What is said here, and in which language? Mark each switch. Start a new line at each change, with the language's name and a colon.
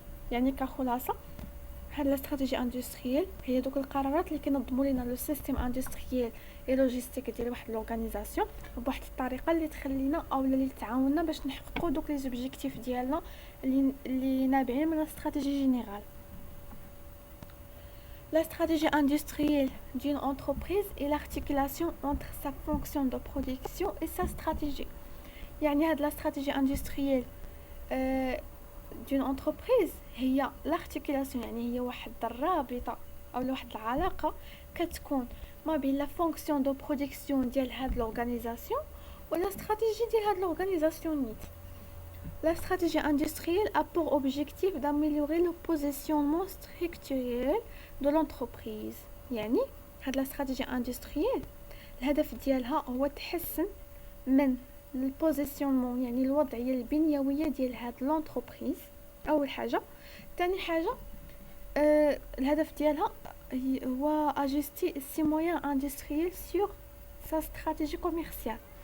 Arabic: يعني كخلاصه هاد لا استراتيجي اندستريال هي دوك القرارات اللي كينظموا لينا لو سيستيم اندستريال اي لوجيستيك ديال واحد لورغانيزاسيون بواحد الطريقه اللي تخلينا او اللي تعاوننا باش نحققوا دوك لي زوبجيكتيف ديالنا اللي نابعين من الاستراتيجي جينيرال.
French: La stratégie industrielle d'une entreprise est l'articulation entre sa fonction de production et sa stratégie.
Arabic: يعني هاد لا
French: stratégie industrielle d'une entreprise
Arabic: هي l'articulation، يعني هي واحد الرابطه او واحد العلاقه كتكون ما بين لا فونكسيون دو برودكسيون ديال هاد لورغانيزاسيون ولا استراتيجي ديال هاد لورغانيزاسيون نيت.
French: La stratégie industrielle a pour objectif d'améliorer le positionnement structurel de l'entreprise.
Arabic: يعني هاد لا stratégie industrielle الهدف ديالها هو تحسن من البوزيشنمون، يعني الوضعيه البنيويه ديال هاد لونتربريز اول حاجه. ثاني حاجه الهدف ديالها هو
French: اجستي سي مويان اندستريال سور سا استراتيجي كوميرسيال.